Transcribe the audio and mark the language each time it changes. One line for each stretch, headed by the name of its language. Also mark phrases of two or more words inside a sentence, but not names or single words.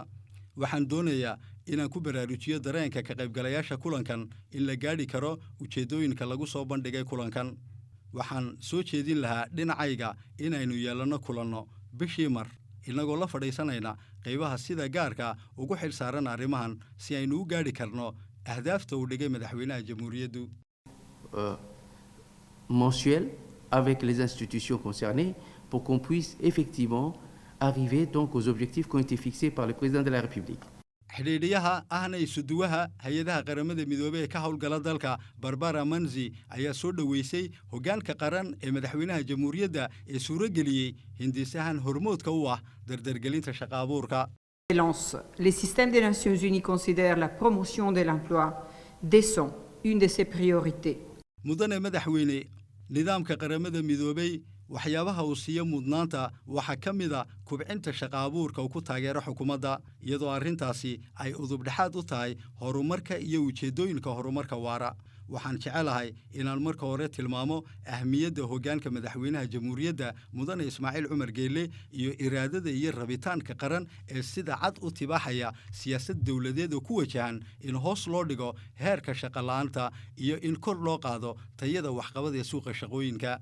Somali: waxaan doonayaa inaan ku baraarujiyo dareenka ka qaybgalayaasha kulankan in la gaadhi karo ujeedooyinka lagu soo bandhigay kulankan. waxaan soo jeedin lahaa dhinacayga inaynu yeelanno kulanno bishii mar inagoo la fadhiisanayna qaybaha sida gaarka ugu xil saaran arrimahan si aynu u gaadhi karno ahdaafta uu dhigay madaxweynaha jamhuuriyaddu.
French: Mensuel avec les institutions concernées pour qu'on puisse effectivement arriver donc aux objectifs qui ont été fixés par le président de la République.
Somali: xidhiidhiyaha ahna isuduwaha hay-adaha qaramada midoobey ee ka howlgala dalka Barbara Manzi ayaa soo dhaweysay hoggaanka qaran ee madaxweynaha jamhuuriyadda ee suurageliyey hindisahan hormoodka u ah dardargelinta shaqo abuurka.
French: Les systèmes des Nations Unies considèrent la promotion de l'emploi décent une de ses priorités.
Somali: mudane madaxweyne nidaamka qaramada midoobey waxyaabaha uu siiyo mudnaanta waxaa ka mid ah kubcinta shaqo abuurka uu ku taageero xukuumadda iyadoo arrintaasi ay udubdhexaad u tahay horumarka iyo ujeeddooyinka horumarka waara. waxaan jecelahay inaan marka hore tilmaamo ahmiyadda hoggaanka madaxweynaha jamhuuriyadda mudane Ismaaciil Cumar Geelle iyo iraadada iyo rabitaanka qaran ee sida cad u tibaaxaya siyaasad dawladeed oo ku wajahan in hoos loo dhigo heerka shaqo la'aanta iyo in kor loo qaado tayada waxqabad ee suuqa shaqooyinka.